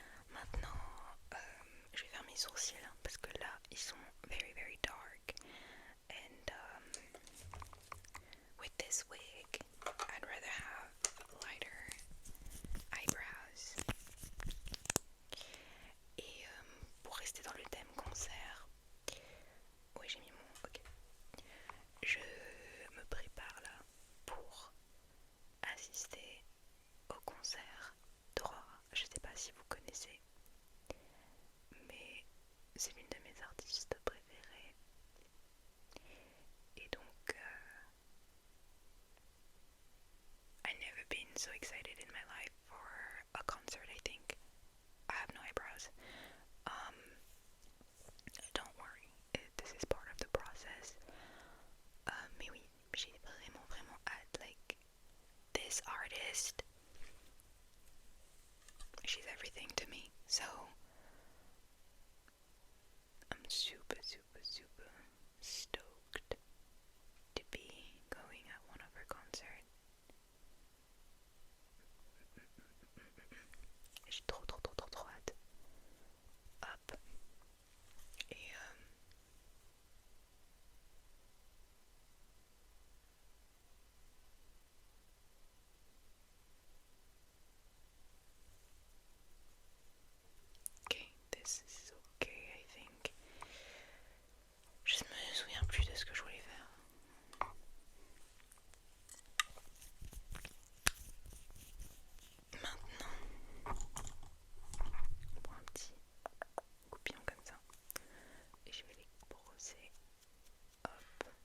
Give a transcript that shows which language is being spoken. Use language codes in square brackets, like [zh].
[fr] Maintenant, je vais faire mes sourcils parce que là, ils sont [en] very very dark. And with this wig, I'd rather have lighter eyebrows. [fr] Et pour rester dans le thème concert, oui j'ai mis mon... Ok. Je me prépare là pour assister au concert d'Aurora. Je sais pas si vous connaissez, mais c'est l'une de mes artistes préférées. Et donc, [en] I've never been so excited in my life for a concert, I think. I have no eyebrows. Don't worry, this is part of the process. [fr] Mais oui, j'ai vraiment vraiment hâte. [en] Like, this artist, she's everything to me. So I'm super super super stoked to be going at one of her concerts. [fr] J'ai trop trop trop trop trop hâte. Hop. [en] Et ok, this is okay, I think. [fr] Je me souviens plus de ce que je voulais faire. Maintenant, on prend un petit coupillon comme ça et je vais les brosser. Hop.